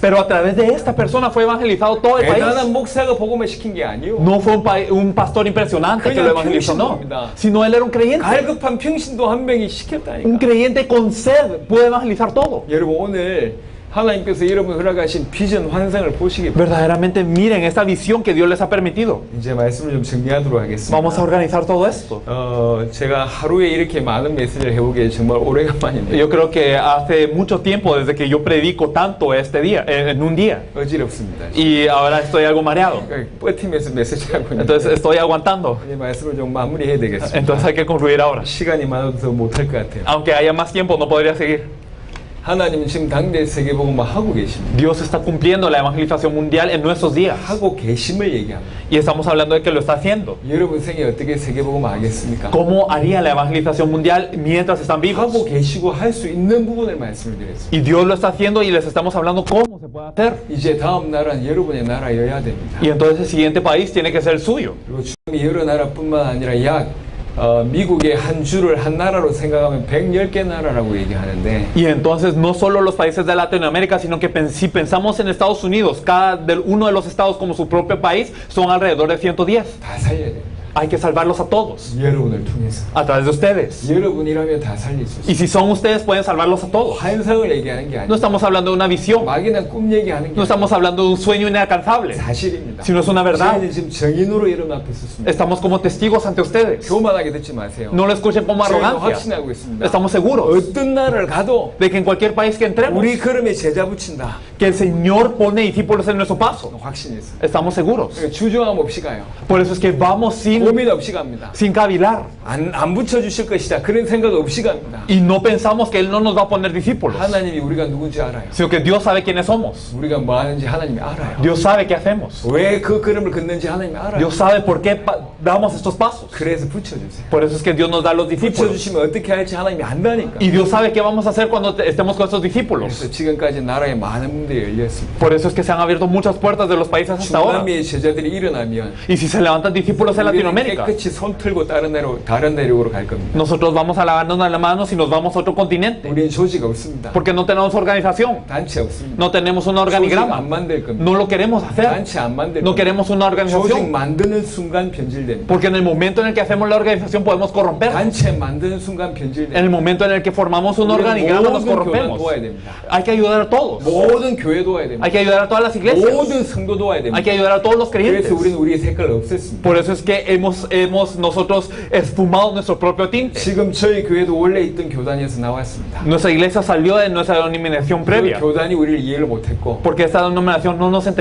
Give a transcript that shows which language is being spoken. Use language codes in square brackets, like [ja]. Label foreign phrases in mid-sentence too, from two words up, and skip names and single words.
[es] Pero a través de esta persona fue evangelizado todo el [ko] 대단한 [es] país. [ko] 목사가 복음화 시킨 게 아니요. [es] No fue un pastor impresionante que lo evangelizó, no. Sino él era un creyente. [ko] 갈급한 평신도 한 명이 [es] Un [ko] 시켰다니까. [es] creyente con sed puede evangelizar todo. [ko] 여러분 오늘 하나님께서 여러분 허락하신 비전 환상을 보시기 바랍니다. [es] Verdaderamente miren esta visión que Dios les ha permitido. [ko] 이제 말씀을 좀 정리하도록 하겠습니다. [es] Vamos a organizar todo esto. [ko] 제가 하루에 이렇게 많은 메시지를 해오기에 정말 오래간만인데 [es] Yo creo que hace mucho tiempo desde que yo predico tanto este día, en un día. [ko] 어지럽습니다. [es] Y ahora estoy algo mareado. [ko] 버티면서 메시지하고 있는데 [es] Entonces estoy aguantando. [ko] 이 말씀을 좀 마무리해야 되겠습니다. [es] Entonces hay que concluir ahora. [ko] 시간이 많아도 더 못할 것 같아요. [es] Aunque haya más tiempo, no podría seguir. [ko] 하나님은 지금 당대 세계복음화 하고 계십니다. [es] Dios está cumpliendo la evangelización mundial en nuestros días. [ko] 하고 계심을 얘기합니다. [es] Y estamos hablando de que lo está haciendo. [ko] 여러분 생에 어떻게 세계복음화 하겠습니까? [es] ¿Cómo haría la evangelización mundial mientras están vivos? [ko] 하고 계시고 할 수 있는 부분을 말씀을 드렸습니다. [es] Y Dios lo está haciendo y les estamos hablando cómo se puede hacer. [ko] 이제 다음 나라는 여러분의 나라여야 됩니다. [es] Y entonces el siguiente país tiene que ser el suyo. [ko] 그리고 주님이 여러 나라뿐만 아니라 미국의 한 주를 한 나라로 생각하면 110개 나라라고 얘기하는데 [es] Y entonces no solo los países de Latinoamérica, sino que si pensamos en Estados Unidos, uno de los estados como su propio país son alrededor de 110. [ko] 다 살려야 됩니다. [es] Hay que salvarlos a todos, [ko] 여러분을 통해서. [es] a través de ustedes. [ko] 여러분이라면 다 살릴 수 [es] Y [ko] 있어요. [es] si son ustedes, pueden salvarlos a todos. [ko] 환상을 얘기하는 게 [es] No [ko] 아니에요. [es] estamos hablando de una visión, [ko] 막연한 꿈 얘기하는 게 [es] no [ko] 아니에요. [es] estamos hablando de un sueño inalcanzable, [ko] 사실입니다. [es] sino es una verdad. [ko] 저희는 지금 정인으로 여러분 앞에 섰습니다. [es] Estamos como testigos ante ustedes. [ko] 교만하게 듣지 마세요. [es] No lo escuchen como [ko] 저희는 [es] arrogancia. [ko] 확신하고 있습니다. [es] Estamos seguros [ko] 어떤 나라를 가도 [es] de que en cualquier país que entremos, [ko] 우리 걸음에 제자 붙인다. [es] que el Señor pone discípulos en nuestro paso. [ko] 확신이 있어요. [es] Estamos seguros. [ko] 그러니까 주저함 없이 가요. [es] Por eso es que vamos [ko] 고민 없이 갑니다. [es] sin cavilar. [ko] 안 붙여주실 것이다. 그런 생각 없이 갑니다. [es] Y no pensamos que Él no nos va a poner discípulos, [ko] 하나님이 우리가 누군지 알아요. [es] sino que Dios sabe quiénes somos. [ko] 우리가 뭐 하는지 하나님이 알아요. [es] Dios sabe qué hacemos. [ko] 왜 그 걸음을 걷는지 하나님이 알아요. [es] Dios sabe por qué damos estos pasos. [ko] 그래서 붙여주세요. [es] Por eso es que Dios nos da los discípulos. [ko] 붙여주시면 어떻게 할지 하나님이 안다니까. [es] Y Dios sabe qué vamos a hacer cuando estemos con estos discípulos. [ko] 그래서 지금까지 나라에 많은 문들이 열렸습니다. [es] Por eso es que se han abierto muchas puertas de los países hasta ahora. [ko] 중남미의 제자들이 일어나면 [es] Y si se levantan discípulos en [ko] 우리는 [es] Latinoamérica, [ko] 깨끗이 손 틀고 다른 대륙으로 갈 겁니다. [es] nosotros vamos a lavarnos las manos y nos vamos a otro continente. [ko] 우리는 조직 없습니다. [es] Porque no tenemos organización, [ko] 단체 없습니다. [es] no tenemos un [ko] 조직 안 [es] organigrama, [ko] 만들 겁니다. [es] no lo queremos hacer, [ko] 단체 안 만들 [es] no [ko] 겁니다. [es] queremos una [ko] 조직 [es] organización. [ko] 만드는 순간 변질됩니다. [es] Porque en el momento en el que hacemos la organización podemos corromper. [ko] 단체 만드는 순간 [es] En [ko] 변질됩니다. [es] el momento en el que formamos un [ko] 우리는 [es] organigrama nos [ko] 모든 교회를 [es] corrompemos. [ko] 도와야 됩니다. [es] Hay que ayudar a todos. [ko] 모든 교회 도와야 됩니다. [es] Hay que ayudar a todas las iglesias. [ko] 모든 성도 도와야 [es] Hay [ko] 됩니다. [es] que ayudar a todos los creyentes. [ko] 그래서 우리는 우리의 색깔을 없앴습니다. [es] Por eso es que hemos nosotros esfumado nuestro propio tinte. [ko] 지금 저희 교회도 원래 있던 교단에서 나왔습니다. [es] Nuestra iglesia salió de nuestra denominación [ko] 그 [es] previa, [ko] 교단이 우리를 이해를 못했고 [es] porque esta denominación no nos [ko] 우리가